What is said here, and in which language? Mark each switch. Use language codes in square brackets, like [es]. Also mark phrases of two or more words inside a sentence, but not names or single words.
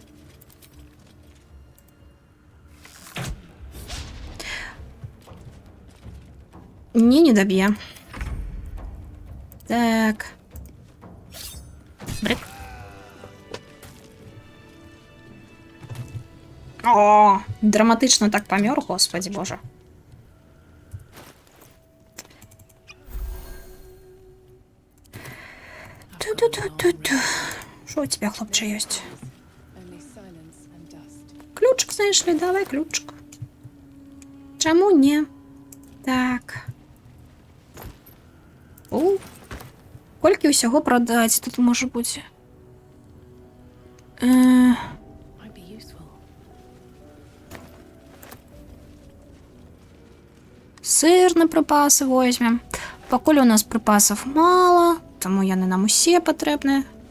[be] Не даб'е. Так. Брик. О, драматычна так памёр, [ru] господи боже. Ту-ту-ту-ту-ту. Что у тебя, хлопче, есть? Ключик, знаешь ли, давай ключик. Чему не? Так. О, [be] колькі ўсяго прадаць тут можа бути? [ru] Сыр на припасы возьмем. [be] Пакуль у нас [ru] припасов мало, [be] тому яны нам усе патрэбныя.